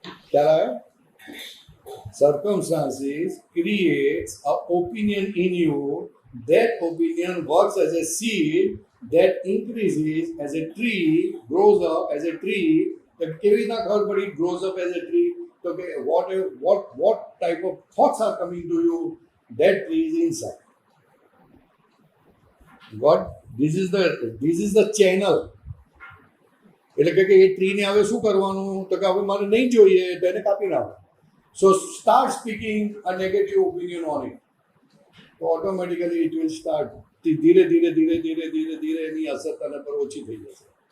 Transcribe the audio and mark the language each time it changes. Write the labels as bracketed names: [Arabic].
[Gujarati] ખ્યાલ આવ્યો? [English] Circumstances creates a opinion in you. That opinion works as a seed that increases as a tree, grows up as a tree. [Gujarati] તો કેવી રીતના ખબર પડી [English] grows up as a tree? [Gujarati] તો કે [English] what type of thoughts are coming to you, that tree is inside. What? This is the channel. [Gujarati] એટલે કે એ ટ્રીને હવે શું કરવાનું તો કે હવે મારે નહીં જોઈએ તો એને કાપી નાખો. [English] so start speaking a negative opinion on it, [Gujarati] તો [English] automatically it will start [Gujarati] ધીરે ધીરે ધીરે ધીરે ધીરે ધીરે એની અસર તને પર ઓછી થઈ જશે.